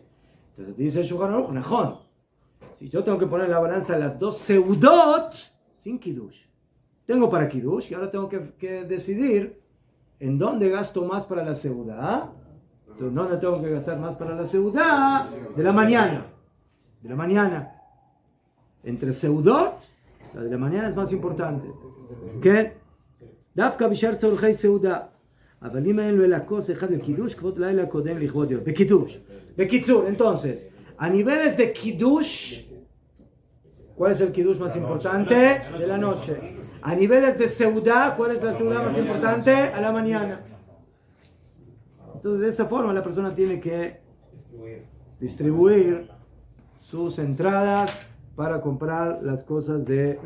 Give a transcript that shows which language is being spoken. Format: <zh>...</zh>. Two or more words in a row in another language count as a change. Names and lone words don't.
<es>Entonces dice el Shulchan Aruch, najón. Si yo tengo que poner en la balanza las dos seudot sin kiddush, tengo para kiddush y ahora tengo que decidir en dónde gasto más para la seudá. Entonces, ¿dónde tengo que gastar más para la seudá? De la mañana. De la mañana. Entre seudot, la de la mañana es más importante. ¿Qué?</es> <he>דווקא בשאר צורכי סעודה. אבל אם אין לו אלא כוס אחד לקידוש, כבוד לילה קודם לכבוד יום. בקיצור,</he> <es>entonces, a niveles de kiddush, ¿cuál es el kiddush más importante? De la noche. A niveles de seudá, ¿cuál es la seudá más importante? A la mañana. Entonces, de esa forma la persona tiene que distribuir sus entradas para comprar las cosas de...</es>